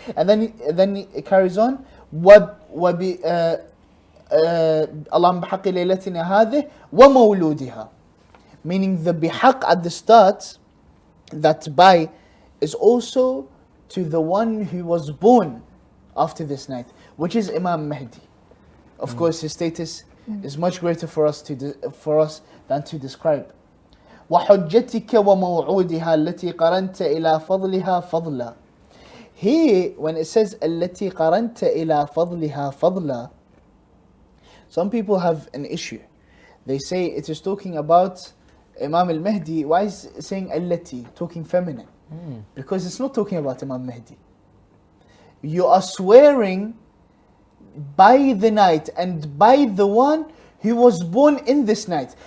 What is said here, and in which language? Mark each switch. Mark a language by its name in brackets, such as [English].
[English] And then it carries on, [Arabic] اللهم بحق ليلتنا هذه ومولودها, [English] meaning the bihaq at the start, that by is also to the one who was born after this night, which is Imam Mahdi. Of course, his status is much greater for us than to describe. [Arabic] وحجتك وموعودها التي قرنت إلى فضلها فضلا. [English] Here, when it says [Arabic] التي قرنت إلى فضلها فضلا, [English] some people have an issue. They say it is talking about Imam al-Mahdi. Why is it saying allati, talking feminine? Because it's not talking about Imam Mahdi. You are swearing by the night and by the one who was born in this night.